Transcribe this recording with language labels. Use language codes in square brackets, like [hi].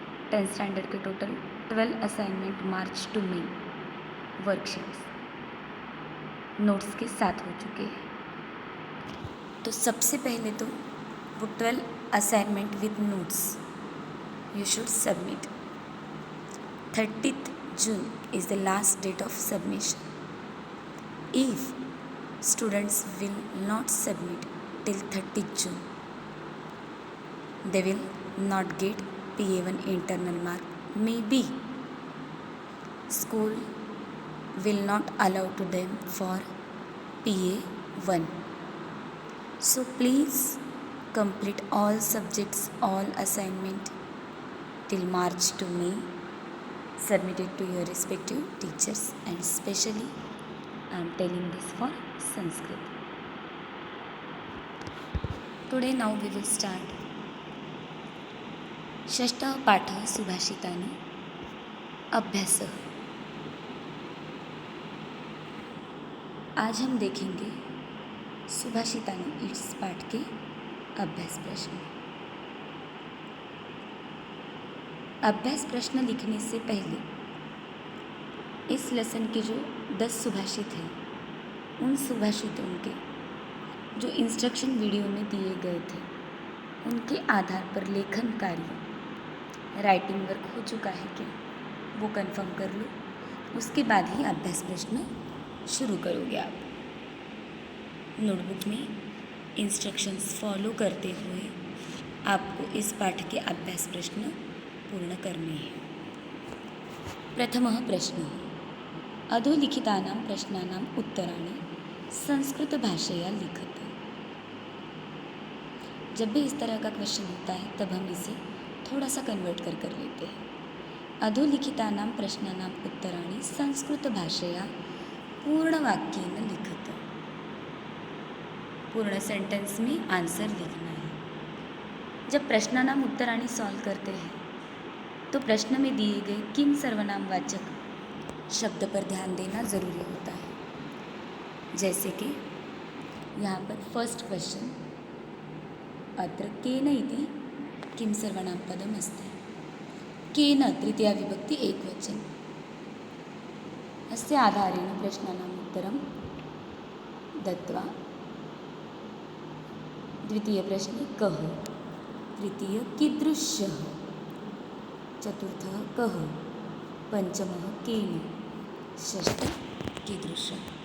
[hi] 10th standard के total 12 assignment March two मई worksheets notes के साथ हो चुके हैं। तो सबसे पहले तो वो 12 assignment with notes [en] you should submit. 30th June is the last date of submission. If students will not submit till 30th June, they will not get PA1 internal mark. Maybe school will not allow to them for PA1. So please complete all subjects, all assignment till March to May, submit it to your respective teachers, and especially I am telling this for Sanskrit. Today now we will start [sa] षष्ठः पाठः सुभाषितानि अभ्यासः। [hi] आज हम देखेंगे सुभाषितानि इस पाठ के अभ्यास प्रश्न। अभ्यास प्रश्न लिखने से पहले इस लेसन के जो 10 सुभाषित हैं उन सुभाषितों के जो इंस्ट्रक्शन वीडियो में दिए गए थे उनके आधार पर लेखन कार्य राइटिंग वर्क हो चुका है क्या वो कंफर्म कर लो। उसके बाद ही अभ्यास प्रश्न शुरू करोगे आप। नोटबुक में इंस्ट्रक्शंस फॉलो करते हुए आपको इस पाठ के अभ्यास प्रश्न पूर्ण करने हैं। [sa] प्रथमः प्रश्नः अधोलिखितानां प्रश्नानाम् उत्तराणि संस्कृतभाषया लिखतु। [hi] जब भी इस तरह का क्वेश्चन होता है तब हम इसे थोड़ा सा कन्वर्ट कर लेते हैं। [sa] अधोलिखितानां प्रश्नानाम् उत्तराणि संस्कृतभाषया पूर्णवाक्येन लिखतु। [hi] पूर्ण सेंटेंस में आंसर लिखना है। जब [sa] प्रश्नानाम उत्तराणि [hi] सॉल्व करते हैं तो प्रश्न में दिए गए किम सर्वनाम वाचक शब्द पर ध्यान देना ज़रूरी होता है। जैसे कि यहाँ पर फर्स्ट क्वेश्चन [sa] अत्र केन इति किम सर्वनाम पदम अस्ति। केन तृतीया विभक्ति एकवचन। अस्य आधारेण प्रश्नानाम् उत्तरं दत्वा द्वितीयप्रश्ने कः, तृतीय कीदृशः, चतुर्थः कः, पंचमः केन, षष्ठः कीदृशः।